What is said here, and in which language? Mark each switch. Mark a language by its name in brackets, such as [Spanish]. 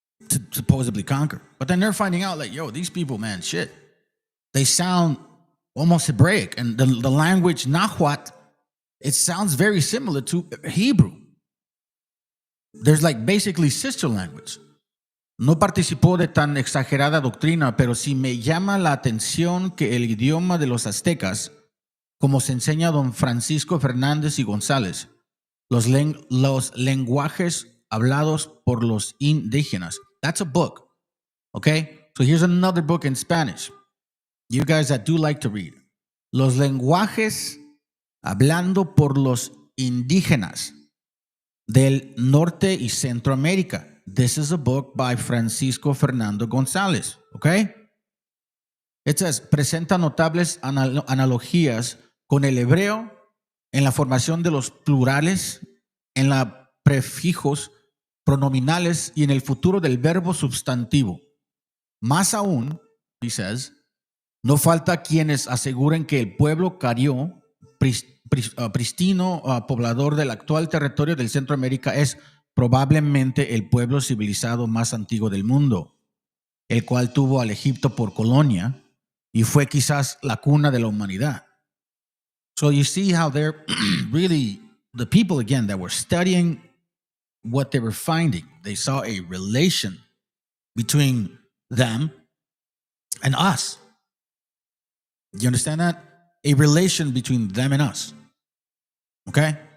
[English] To supposedly conquer. But then they're finding out, like, yo, these people, man, shit. They sound almost Hebraic. And the language Nahuatl, it sounds very similar to Hebrew. There's like basically sister language. [Spanish] No participó de tan exagerada doctrina, pero sí me llama la atención que el idioma de los aztecas, como se enseña don Francisco Fernández y González, los lenguajes hablados por los indígenas. [English] That's a book, okay? So here's another book in Spanish. You guys that do like to read. [Spanish] Los lenguajes hablando por los indígenas del norte y Centroamérica. [English] This is a book by Francisco Fernando González, okay? It says, [Spanish] presenta notables analogías con el hebreo en la formación de los plurales, en los prefijos pronominales y en el futuro del verbo sustantivo. Más aún, [English] he says, [Spanish] no falta quienes aseguren que el pueblo carió, pristino poblador del actual territorio del Centroamérica, es probablemente el pueblo civilizado más antiguo del mundo, el cual tuvo al Egipto por colonia y fue quizás la cuna de la humanidad. [English] So you see how they're really, the people again that were studying what they were finding, they saw a relation between them and us. You understand that? A relation between them and us. Okay?